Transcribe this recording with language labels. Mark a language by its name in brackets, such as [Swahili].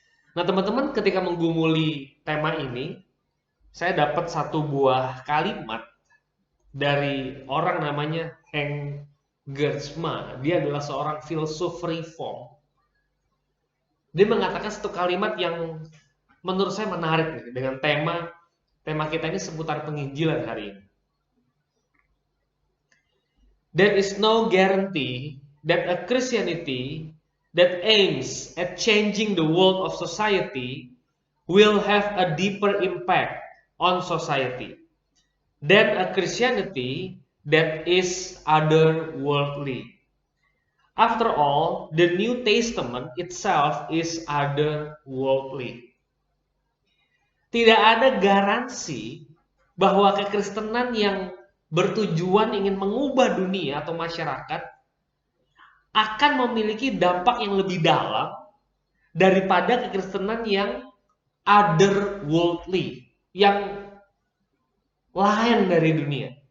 [Indonesian] Nah, teman-teman, ketika menggumuli tema ini, saya dapat satu buah kalimat dari orang namanya Henk Gertsma. Dia adalah seorang filsuf reform. Dia mengatakan satu kalimat yang menurut saya menarik nih, dengan tema kita ini seputar penginjilan hari ini. [English] There is no guarantee that a Christianity that aims at changing the world of society will have a deeper impact on society than a Christianity that is otherworldly. After all, the New Testament itself is otherworldly. [Indonesian] Tidak ada garansi bahwa kekristenan yang bertujuan ingin mengubah dunia atau masyarakat akan memiliki dampak yang lebih dalam daripada kekristenan yang otherworldly, yang lain dari dunia.